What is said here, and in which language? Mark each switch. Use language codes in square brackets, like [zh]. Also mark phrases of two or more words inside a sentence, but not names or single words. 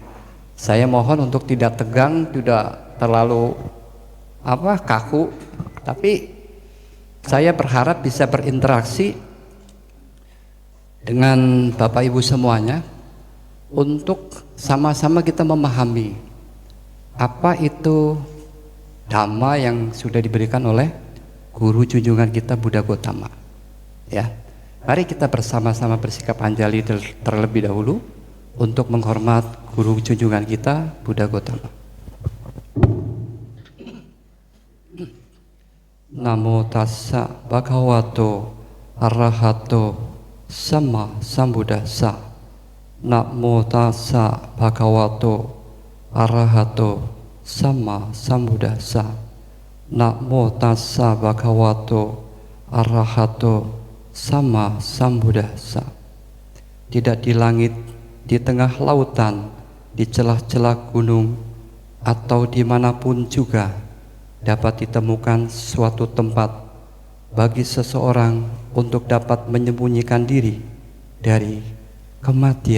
[id] Saya mohon untuk tidak tegang, tidak terlalu kaku, tapi saya berharap bisa berinteraksi dengan Bapak Ibu semuanya untuk sama-sama kita memahami apa itu Dhamma yang sudah diberikan oleh Guru junjungan kita Buddha Gotama. Ya, mari kita bersama-sama bersikap anjali terlebih dahulu untuk menghormat Guru junjungan kita Buddha Gotama. [pi] Namo tassa bhagavato arahato sama sambuddhassa. Namo tassa bhagavato arahato sama sambuddhassa. Namo tassa bhagavato arahato sama sambuddhassa. [id] Tidak di langit, di tengah lautan, di celah-celah gunung, atau dimanapun juga dapat ditemukan suatu tempat bagi seseorang untuk dapat menyembunyikan diri dari kematian.